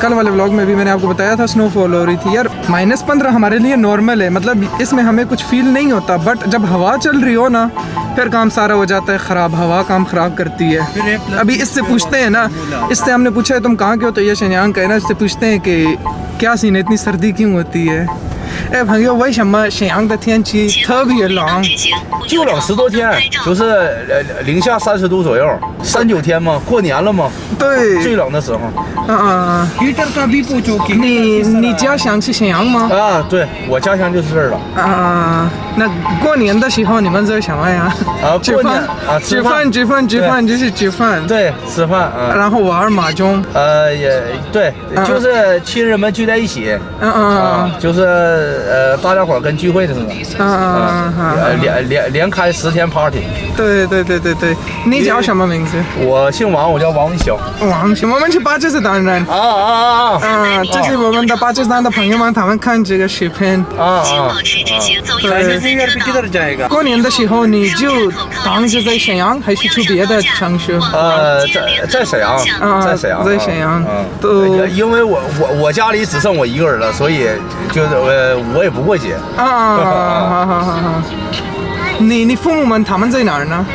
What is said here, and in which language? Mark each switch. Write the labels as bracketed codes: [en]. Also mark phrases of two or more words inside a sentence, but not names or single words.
[ur] کل والے ولاگ میں بھی میں نے آپ کو بتایا تھا سنوفال ہو رہی تھی یار۔ -15 ہمارے لیے نارمل ہے، مطلب اس میں ہمیں کچھ فیل نہیں ہوتا. بٹ جب ہوا چل رہی ہو نا، پھر کام سارا ہو جاتا ہے خراب. ہوا کام خراب کرتی ہے. ابھی اس سے پوچھتے ہیں نا، اس سے ہم نے پوچھا ہے تم کہاں کے ہو، تو یہ شنیان کا ہے نا. اس سے پوچھتے ہیں کہ کیا سین ہے، اتنی سردی کیوں ہوتی ہے. [zh] 哎，朋友，为什么沈阳的天气特别冷？就冷10多天，就是零下30度左右，3、9天嘛，过年了嘛，对，最冷的时候。 [ur] ہیٹر کا بھی پوچھو کہ [zh] 你家乡是沈阳吗？啊，对，我家乡就是这儿了。那过年的时候你们做什么呀？吃过年饭吃饭就是吃饭。对，吃饭啊。然后玩麻将。也对，就是亲人们聚在一起。就是大家伙儿跟聚会似的。连开10天 party。对，你叫什么名字？我姓王，我叫王文晓。王晓，我们是巴基斯坦人。这是我们的巴基斯坦的朋友们，他们看这个视频。 [ur] کدھر جائے گا [zh] 过年的时候你就当时在沈阳，还是去别的城市？在沈阳，在沈阳。因为我家里只剩我一个人了，所以就是我也不过节。好。你父母们他们在哪儿呢？